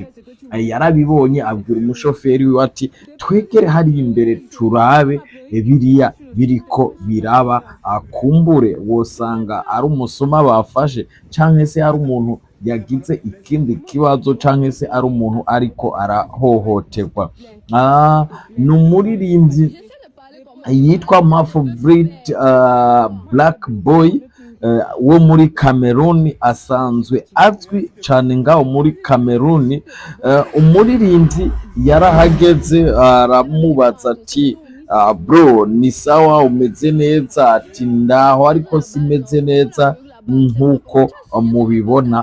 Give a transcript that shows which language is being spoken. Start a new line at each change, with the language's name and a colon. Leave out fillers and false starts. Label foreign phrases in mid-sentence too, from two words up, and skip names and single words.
Rundi: Yarabibonye, abwira umushoferi wiwe ati twegere hari imbere turabe biriya biriko biraba, kumbure wosanga ari umusuma bafashe, canke se ari umuntu yagize ikindi kibazo, canke se ari umuntu ariko arahohoterwa. Ni umuririmbyi yitwa my favorite black boy wo muri Cameroon, asanzwe azwi cane ngaho muri Cameroon. Umuririmbyi yarahageze, aramubaza ati bro
Swahili: ni sawa,
Rundi: umeze neza? Ati ndaho ariko simeze neza nkuko mubibona.